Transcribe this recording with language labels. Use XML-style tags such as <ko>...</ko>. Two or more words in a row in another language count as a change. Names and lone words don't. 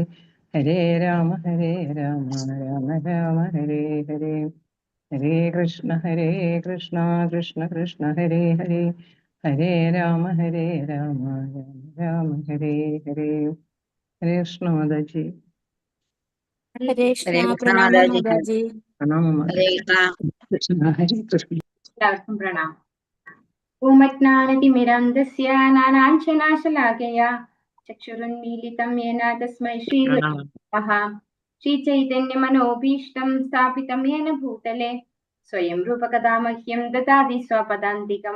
<sa>ഹരേ രാമ രാമ ഹരേ ഹരേ. ഹരേ കൃഷ്ണ കൃഷ്ണ ഹരേ ഹരേ. ഹരേ രാമ രാമ ഹരേ ഹരേ. ഹരേ കൃഷ്ണ മാതാജി. हरे ഹരേ कृष्णा। കൃഷ്ണ प्रणाम മാതാജി. माताजी। പ്രണാമം ഹരേ മാതാജി. കൃഷ്ണ. കൃഷ്ണ ഹരേ കൃഷ്ണ.</sa> <ml>എല്ലാവർക്കും പ്രണാമം.</ml> <sa>ഓമജ്ഞാനതിമിരാന്ധസ്യ നാനാംശനാശലാകയാ ചക്ഷുരുന്മീലിതം യേന തസ്മൈ ശ്രീഗുരവേ ശ്രീചൈതന്യമനോഭീഷ്ടം സ്ഥാപിതം യേന ഭൂതലെ സ്വയം രൂപകഥാ മഹ്യം ദദാതി സ്വപദാന്തികം.</sa>